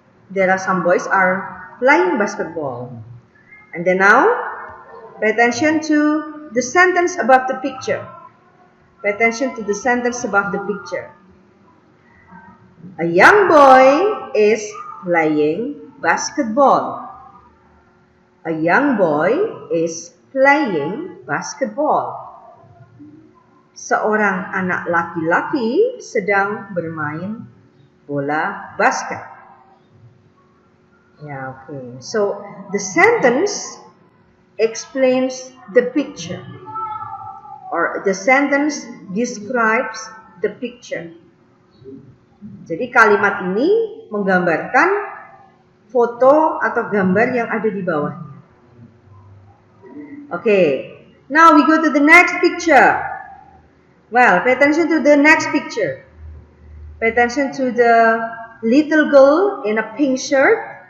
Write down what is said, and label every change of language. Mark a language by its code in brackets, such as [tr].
[en] There are some boys are playing basketball. And then now, pay attention to the sentence above the picture. Pay attention to the sentence above the picture. A young boy is playing basketball. A young boy is playing basketball. [id] Seorang anak laki-laki sedang bermain bola basket. [en] Yeah, okay. So the sentence explains the picture, or the sentence describes the picture. [id] Jadi kalimat ini menggambarkan foto atau gambar yang ada di bawahnya. [en] Okay, now we go to the next picture. Well, pay attention to the next picture. Pay attention to the little girl in a pink shirt.